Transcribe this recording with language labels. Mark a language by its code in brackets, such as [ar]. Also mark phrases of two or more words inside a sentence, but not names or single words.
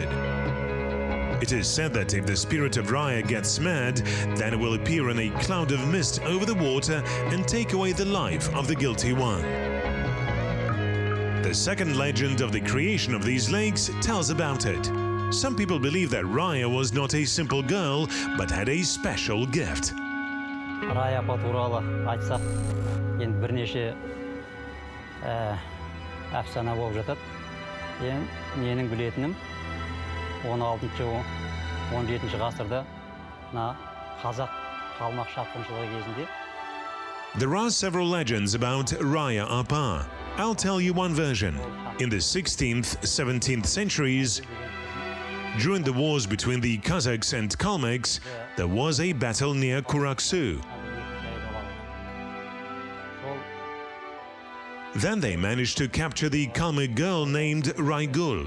[en] It is said that if the spirit of Raya gets mad, then it will appear in a cloud of mist over the water and take away the life of the guilty one. The second legend of the creation of these lakes tells about it. Some people believe that Raya was not a simple girl, but had a special gift. [kk] Raya апа туралы айтсақ, енді бірнеше әфсана болып жатады. Менің білетінім 16-17 ғасырда қазақ қалмақ шапқыншылығы кезінде. [en] There are several legends about Raya Apa. I'll tell you one version. In the 16th, 17th centuries, during the wars between the Kazakhs and Kalmyks, there was a battle near Kuraksu. Then they managed to capture the Kalmyk girl named Raygul.